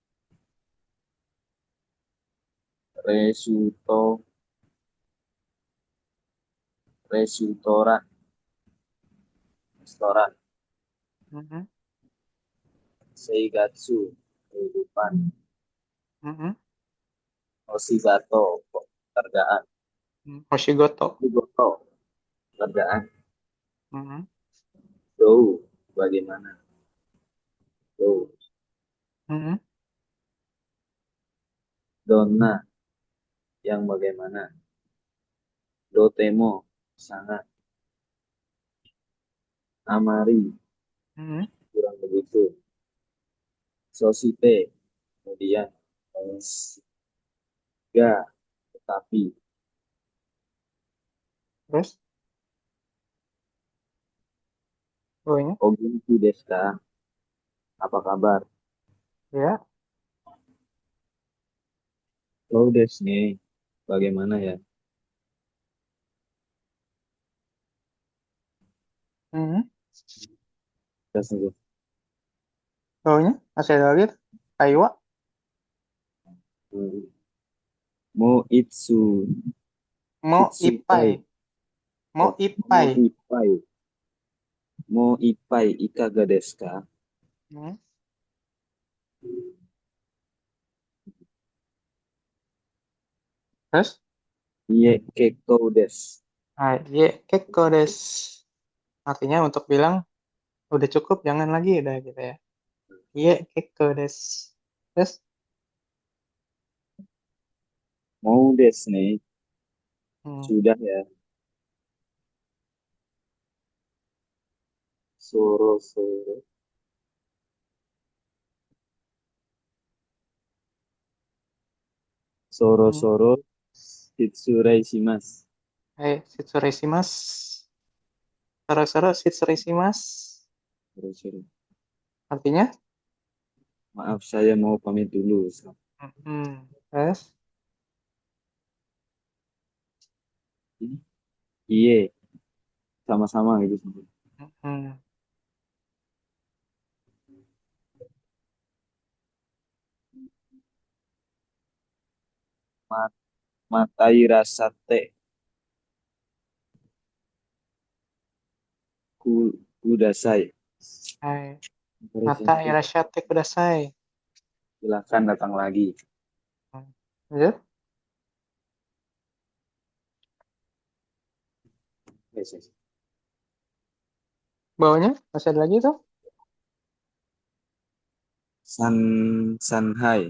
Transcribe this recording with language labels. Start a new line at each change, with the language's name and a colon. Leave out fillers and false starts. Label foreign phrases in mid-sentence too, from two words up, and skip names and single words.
Japanese: レスト、レストラン, restoran. Mm.
Indonesian: Seigatsu, kehidupan. Mm. Oshigato, pekerjaan. Oshigoto. Shigoto, pekerjaan. Mm. Do, bagaimana? Do, Mm. donna, yang bagaimana? Dotemo, sangat. Amari, Mm. kurang begitu. Sosite, kemudian. Ga, tetapi. Terus? O-nya?
Japanese: お元気ですか?
Indonesian: Apa kabar? Ya. Hello
Japanese: ですね.
Indonesian: Bagaimana ya? Mm. Terus nih, O-nya? Masih ada lagi? Kaiwa?
Japanese: hmm, もういつ, Mo itsutai. いっぱい。もう Oh, mo ipai. いっぱい。もういっぱいいかがですか?
Indonesian: Mm. Terus?
Japanese: いいえ結構です. いえ結構です.
Indonesian: Artinya untuk bilang udah cukup, jangan lagi udah gitu ya.
Japanese: いえ結構です.
Indonesian: Terus?
Japanese: まうですね. Hmm.
Indonesian: Sudah ya.
Japanese: そろそろ. Soro Hmm. そろ。ひつらいします. 失礼します。そろそろ失礼します. そろそろ.
Indonesian: Artinya? Maaf, saya mau pamit dulu. Terus? Iye, sama-sama gitu. Hmm.
Japanese: ま、またいらさてくください. またいらっしゃってください.
Indonesian: Silakan datang lagi. Lanjut.
English: Yes, yes.
Indonesian: Bawahnya masih ada lagi tuh. Sanhai.